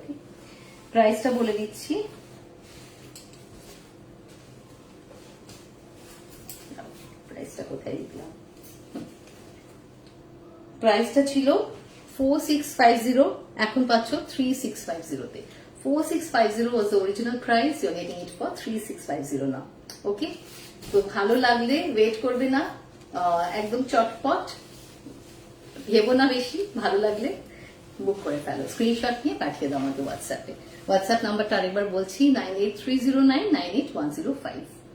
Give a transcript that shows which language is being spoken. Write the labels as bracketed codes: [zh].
[bn] ওকে, প্রাইসটা বলে দিচ্ছি, প্রাইসটা কোথায় লিখলাম, প্রাইসটা ছিল 4650, এখন পাচ্ছ 3650 তে। [en] 4650 was the original price, you're getting it for 3650 now. [bn] ওকে, তো ভালো লাগলে ওয়েট করবে না, একদম চটপট, ভেবো না বেশি, ভালো লাগলে বুক করে ফেলো, স্ক্রিনশট নিয়ে পাঠিয়ে দাও আমাকে হোয়াটসঅ্যাপে। হোয়াটসঅ্যাপ নাম্বারটা আরেকবার বলছি, 9830998105।